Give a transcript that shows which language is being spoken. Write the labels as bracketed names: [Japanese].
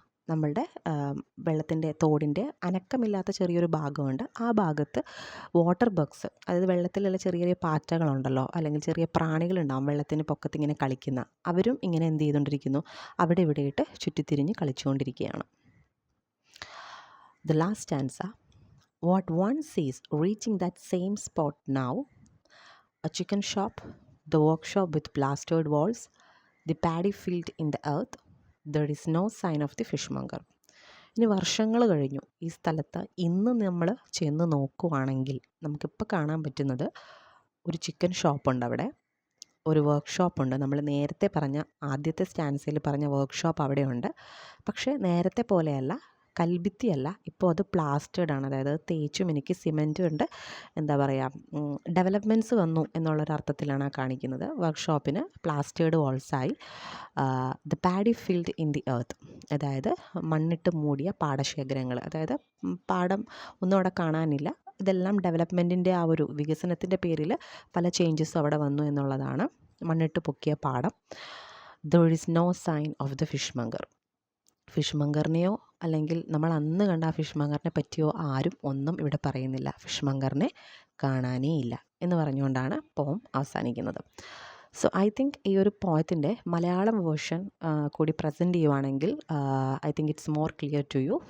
[Malayalam] നമ്മളുടെ വെള്ളത്തിൻ്റെ തോടിൻ്റെ അനക്കമില്ലാത്ത ചെറിയൊരു ഭാഗമുണ്ട്. ആ ഭാഗത്ത് വാട്ടർ ബഗ്സ്, അതായത് വെള്ളത്തിലുള്ള ചെറിയ ചെറിയ പാറ്റകളുണ്ടല്ലോ, അല്ലെങ്കിൽ ചെറിയ പ്രാണികളുണ്ടാവും വെള്ളത്തിന് പൊക്കത്തിങ്ങനെ കളിക്കുന്ന, അവരും ഇങ്ങനെ എന്ത് ചെയ്തുകൊണ്ടിരിക്കുന്നു, അവിടെ ഇവിടെയിട്ട് ചുറ്റിത്തിരിഞ്ഞ് കളിച്ചുകൊണ്ടിരിക്കുകയാണ്. [English] The last stanza. What one sees reaching that same spot now, a chicken shop, the workshop with plastered walls, the paddy field in the earth, there is no sign of the fishmonger. [Malayalam] ഇനി വർഷങ്ങൾ കഴിഞ്ഞു ഈ സ്ഥലത്ത് ഇന്ന് നമ്മൾ ചെന്ന് നോക്കുവാണെങ്കിൽ നമുക്കിപ്പോൾ കാണാൻ പറ്റുന്നത് ഒരു ചിക്കൻ ഷോപ്പുണ്ട്, അവിടെ ഒരു വർക്ക്ഷോപ്പുണ്ട്. നമ്മൾ നേരത്തെ പറഞ്ഞ ആദ്യത്തെ സ്റ്റാൻസയിൽ പറഞ്ഞ വർക്ക്ഷോപ്പ് അവിടെയുണ്ട്. പക്ഷേ നേരത്തെ പോലെയല്ല, കൽഭിത്തിയല്ല, ഇപ്പോൾ അത് പ്ലാസ്റ്റേർഡ് ആണ്. അതായത് തേച്ചും എനിക്ക് സിമെൻറ്റും ഉണ്ട്, എന്താ പറയുക, ഡെവലപ്മെൻറ്റ്സ് വന്നു എന്നുള്ളൊരർത്ഥത്തിലാണ് കാണിക്കുന്നത്. വർക്ക്ഷോപ്പിന് പ്ലാസ്റ്റേർഡ് വാൾസായി. [English] the paddy field in the earth, [Malayalam] അതായത് മണ്ണിട്ട് മൂടിയ പാടശേഖരങ്ങൾ, അതായത് പാടം ഒന്നും അവിടെ കാണാനില്ല. ഇതെല്ലാം ഡെവലപ്മെൻറ്റിൻ്റെ ആ ഒരു വികസനത്തിൻ്റെ പേരിൽ പല ചേഞ്ചസും അവിടെ വന്നു എന്നുള്ളതാണ്. മണ്ണിട്ട് പൊക്കിയ പാടം. [English] there is no sign of the fishmonger. [Malayalam] ഫിഷ്മങ്കറിനെയോ അല്ലെങ്കിൽ നമ്മൾ അന്ന് കണ്ട ആ ഫിഷ്മങ്കറിനെ പറ്റിയോ ആരും ഒന്നും ഇവിടെ പറയുന്നില്ല. ഫിഷ്മങ്കറിനെ കാണാനേ ഇല്ല എന്ന് പറഞ്ഞുകൊണ്ടാണ് പോം അവസാനിക്കുന്നത്. [English] so I think [Malayalam] ഈ ഒരു പോയത്തിൻ്റെ മലയാളം വേർഷൻ കൂടി പ്രസൻറ്റ് ചെയ്യുവാണെങ്കിൽ [English] I think it's more clear to you.